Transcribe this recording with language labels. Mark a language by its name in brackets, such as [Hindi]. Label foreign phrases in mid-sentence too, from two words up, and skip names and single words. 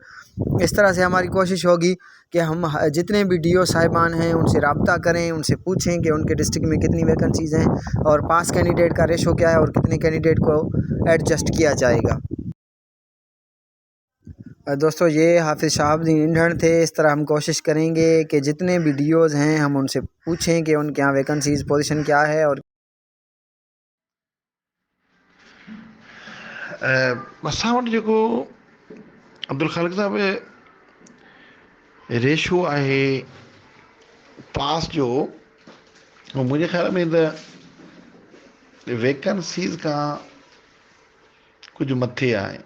[Urdu] اس طرح سے ہماری کوشش ہوگی کہ ہم جتنے بھی DO صاحبان ہیں ان سے رابطہ کریں، ان سے پوچھیں کہ ان کے ڈسٹرکٹ میں کتنی ویکنسیز ہیں، اور [English] pass candidate [Urdu] کا ریشو کیا ہے، اور کتنے کینڈیڈیٹ کو ایڈجسٹ کیا جائے گا۔ دوستو یہ حافظ شہاب الدین انڈھن تھے۔ اس طرح ہم کوشش کریں گے کہ جتنے بھی DOs ہیں ہم ان سے پوچھیں کہ ان کے یہاں [English] vacancies position [Urdu] کیا ہے۔ اور [Sindhi] असां वटि जेको अब्दुल ख़ालिक साहब रेशो आहे पास जो, उहो मुंहिंजे ख़्याल में त वैकेंसीज़ खां कुझु मथे आहे।